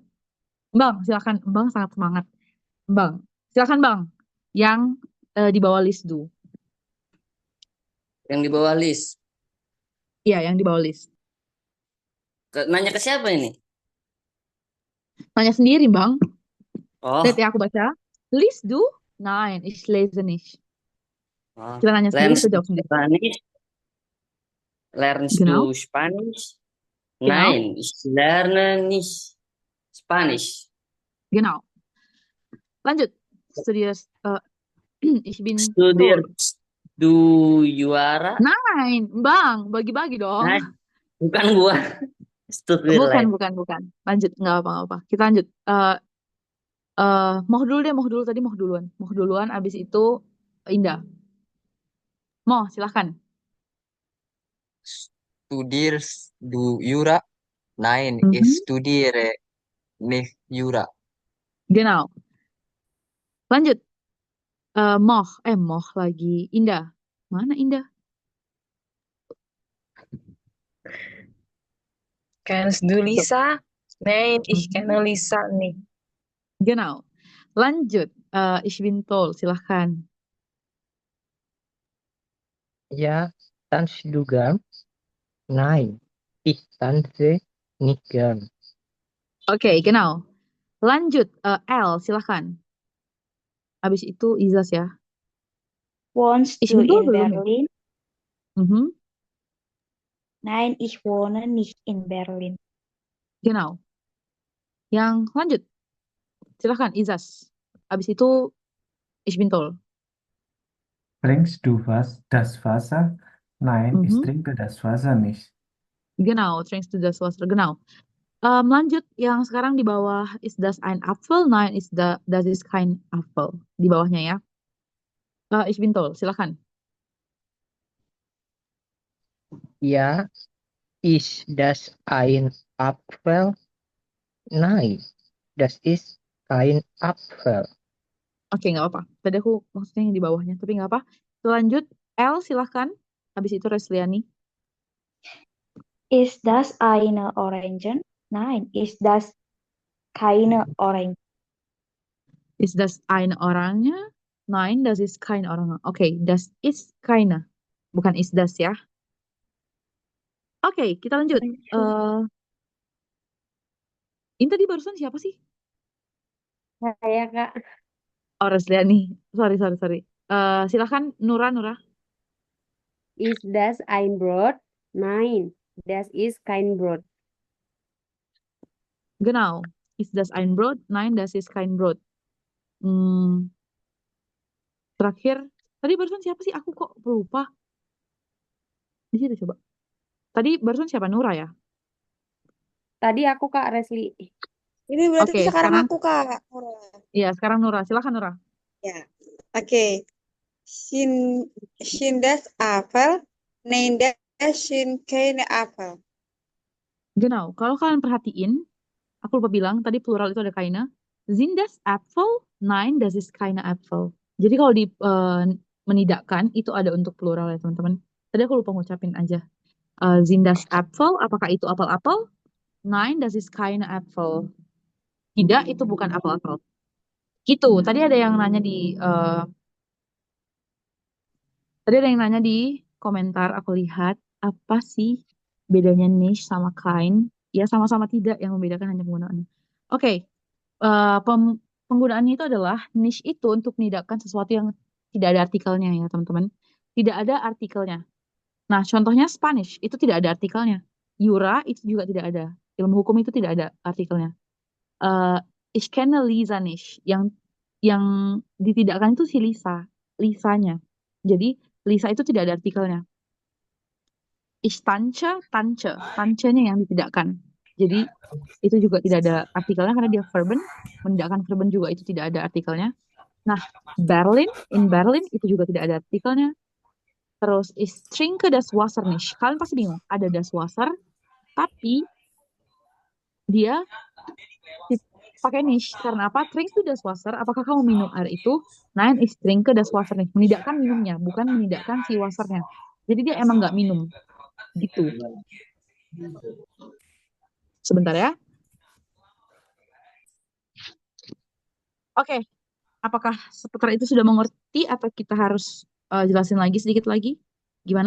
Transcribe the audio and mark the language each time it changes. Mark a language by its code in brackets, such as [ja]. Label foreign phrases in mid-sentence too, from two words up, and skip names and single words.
[id] Bang, silahkan. Bang sangat semangat. Bang, silahkan Bang. Yang di bawah list do. Yang di bawah list. Iya, yang di bawah list. Nanya ke siapa ini? Tanya sendiri, Bang. Lihat Oh, ya, aku baca. [de] List du? Nein, ich lese nicht. oh. [id] Kita nanya sendiri, [de] Lernst [id] kita [de] du [id] jawab sendiri. [de] Spanish? Lernst Genau, du Spanish? genau, Nein, ich lerne nicht Spanish. genau. Lanjut. Studierst, ich bin toll. Studierst du Juara? Nein, [id] Bang, bagi-bagi dong. Nah, bukan gua. Studier Bukan, life. bukan. Lanjut, nggak apa-apa. Kita lanjut. Moh dulu deh, moh dulu tadi, moh duluan. Moh duluan, abis itu Indah. Moh, silahkan. [de] Studierst du Jura? Nein, ich Mhm. studiere nicht Jura. Genau. [id] Lanjut. Moh lagi. Indah. Mana Indah? [de] Kennst du Lisa? Nein, ich Mhm. kenne Lisa nicht. Genau. Lanjut. Ich bin toll, silahkan. Ja, tanzt du gern? Nein, ich tanze nicht gern. Oke, genau. [id] Lanjut. L, silahkan. Habis itu Izas ya. [de] Wohnst Ich du bin toll in [id] belum ya? [de] Berlin? Mhm. Nein, ich wohne nicht in Berlin. Genau. [id] Yang lanjut. Silahkan Izas. Habis itu [de] Ich bin toll. Trinkst du das Wasser? Nein, ich Mhm. trinke das Wasser nicht. Genau, trinkst du das Wasser. Genau. [id] Lanjut yang sekarang di bawah, [de] ist das ein Apfel? Nein, das ist kein Apfel. [id] Di bawahnya ya. [de] Ich bin toll, silakan. Ja, ist das ein Apfel? Nein, das ist kein Apfel. [id] Oke, nggak apa-apa. Tadi aku maksudnya yang di bawahnya, tapi nggak apa. Lanjut, L silahkan. Habis itu Resliani. [de] Ist das eine Orange? Nein, ist das keine Orange. Ist das eine Orange? Nein, das ist kein Orange. Oke, das ist keine. [id] Bukan [de] is das [id] ya. Oke, kita lanjut. Ini tadi barusan siapa sih? Saya, Kak. Oh, Resliani. Sorry. Silahkan Nura. [de] Ist das ein Brot? Nein, das ist kein Brot. Genau. Ist das ein Brot? Nein, das ist kein Brot. [id] Terakhir, tadi barusan siapa sih? Aku kok lupa. Di situ coba. Tadi barusan siapa? Nura ya? Tadi aku, Kak, Resli. Ini berarti Oke, sekarang sekarang aku, Kak. Nora. iya, sekarang Nura. Silakan Nura. Ya. Oke. [de] Sind das Apfel? Nein, das sind keine Apfel. Genau. [id] Kalau kalian perhatiin, aku lupa bilang tadi plural itu ada keine. [de] Sind das Apfel? Nein, das ist keine Apfel. [id] Jadi kalau di menidakkan itu ada untuk plural ya teman-teman. Tadi aku lupa ngucapin aja. [de] Sind das Apfel? [id] Apakah itu apel-apel? [de] Nein, das ist keine Apfel. [id] Tidak, itu bukan apel-apel. Gitu. Tadi ada yang nanya di komentar, aku lihat apa sih bedanya niche sama kind? Ya sama-sama tidak, yang membedakan hanya penggunaannya. Oke, penggunaannya itu adalah niche itu untuk menidakkan sesuatu yang tidak ada artikelnya ya teman-teman. Tidak ada artikelnya. Nah, contohnya Spanish itu tidak ada artikelnya. Jura itu juga tidak ada. Ilmu hukum itu tidak ada artikelnya. [de] Ich kenne Lisa nicht. [id] Yang ditidakkan itu si Lisanya. Jadi Lisa itu tidak ada artikelnya. [de] Ich tanze. [id] Tancenya yang ditidakkan. Jadi itu juga tidak ada artikelnya karena dia verben. Menidakkan verben juga itu tidak ada artikelnya. Nah, [de] in Berlin [id] itu juga tidak ada artikelnya. [de] Terus ich trinke das Wasser nicht. [id] Kalian pasti bingung, ada [de] das Wasser, [id] tapi dia pakai nicht. Karena apa? [de] Trinkst du das Wasser? [id] Apakah kamu minum air itu? [de] Nein, ich trinke das Wasser nicht. [id] Menidakkan minumnya, bukan menidakkan si wassernya. Jadi dia emang nggak minum. Gitu. Sebentar ya. Oke. Apakah seputar itu sudah mengerti atau kita harus jelasin lagi sedikit lagi?